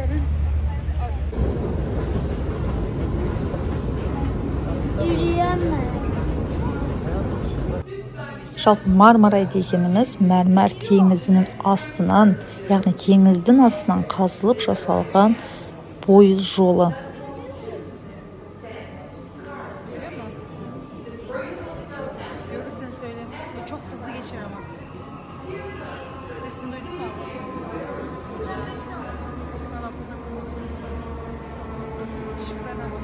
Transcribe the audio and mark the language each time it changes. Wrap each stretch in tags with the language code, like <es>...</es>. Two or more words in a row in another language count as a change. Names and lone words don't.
<kk>Жалпы Мармарай дегеніміз мәрмәр теңізінің астынан, яғни теңіздің астынан қазылып жасалған пойыз жолы.</kk> <tr>Çok hızlı geçer ama. Sesini duydun mu? Işıklarına bak.</tr>